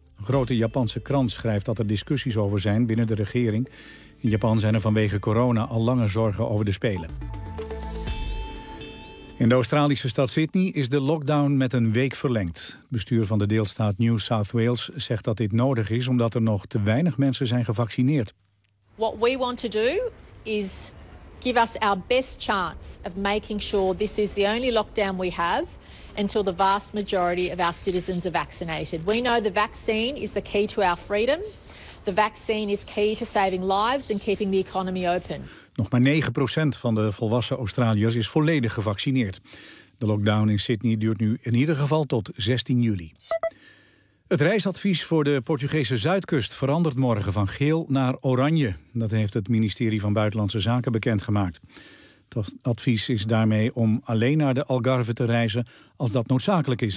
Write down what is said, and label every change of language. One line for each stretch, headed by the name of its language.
Dutch: Een grote Japanse krant schrijft dat er discussies over zijn binnen de regering. In Japan zijn er vanwege corona al lange zorgen over de Spelen. In de Australische stad Sydney is de lockdown met een week verlengd. Het bestuur van de deelstaat New South Wales zegt dat dit nodig is omdat er nog te weinig mensen zijn gevaccineerd.
English: What we want to do is give us our best chance of making sure this is the only lockdown we have until the vast majority of our citizens are vaccinated. We know the vaccine is the key to our freedom. The vaccine is key to saving lives and keeping the economy open.
Dutch: Nog maar 9% van de volwassen Australiërs is volledig gevaccineerd. De lockdown in Sydney duurt nu in ieder geval tot 16 juli. Het reisadvies voor de Portugese zuidkust verandert morgen van geel naar oranje. Dat heeft het ministerie van Buitenlandse Zaken bekendgemaakt. Het advies is daarmee om alleen naar de Algarve te reizen als dat noodzakelijk is.